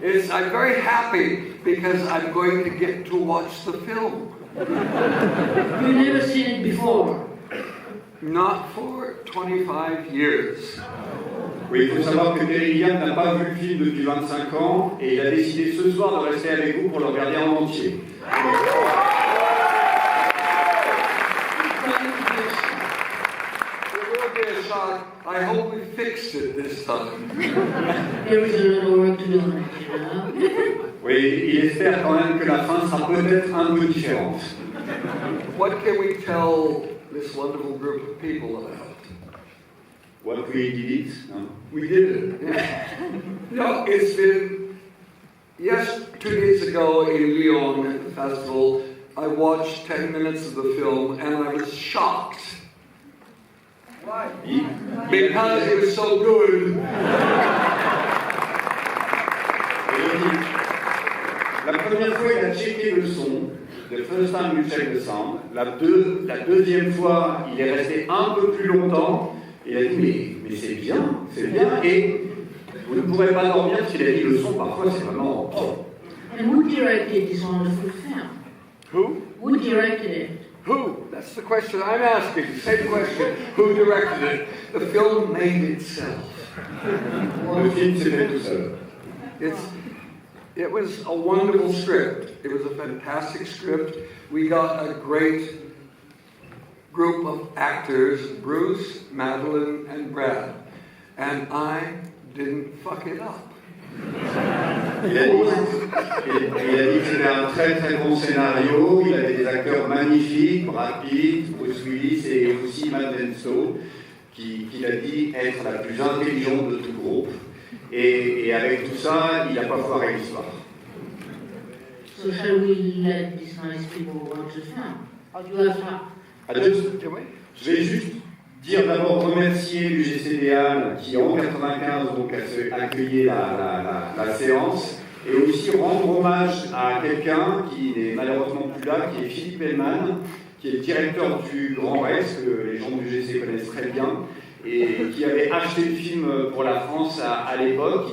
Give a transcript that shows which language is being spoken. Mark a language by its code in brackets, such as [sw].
[en] I'm very happy because I'm going to get to watch the film. You've never seen it before. Not for 25 years. [fr] Oui, il faut savoir que Gilliam n'a pas vu le film depuis 25 ans et il a décidé ce soir de rester avec vous pour le regarder en entier. [en] There will be a shot. I hope we fixed it this time. There is a little work to do on it, you know? [fr] Oui, il espère quand même que la fin sera peut-être un peu différente. [en] What can we tell this wonderful group of people about? What we did it? No? We did it. Yeah. No, it's been, yes, 2 days ago in Lyon at the festival, I watched 10 minutes of the film and I was shocked. Why? Because it was so good. [fr] La première fois, il a checké le son. [en] The first time you check the sound. [fr] La deuxième fois, il est resté un peu plus longtemps. Il a dit, mais c'est bien. Et vous ne pourrez pas dormir s'il a dit le son, parfois c'est vraiment trop. [en] And who directed this wonderful film? Who? Who directed it? Who? That's the question I'm asking. Same question. Who directed it? The film made itself. Le film s'est fait tout seul. It was a wonderful script. It was a fantastic script. We got a great group of actors, Bruce, Madeline, and Brad. And I didn't fuck it up. [fr] Il a dit que c'était un très très bon scénario, il avait des acteurs magnifiques, Brad Pitt, Bruce Willis et aussi Madeleine Stowe, qu'il a dit être la plus intelligente de tout le groupe. Et avec tout ça, il n'a pas foiré l'histoire. [en] So shall we let these nice people watch the film? Or do you have [fr] Je vais juste dire d'abord remercier l'UGC qui en 1995 donc a accueilli la séance et aussi rendre hommage à quelqu'un qui n'est malheureusement plus là, qui est Philippe Hellman, qui est le directeur du Grand Rex, que les gens de l'UGC connaissent très bien, et qui avait acheté le film pour la France à l'époque.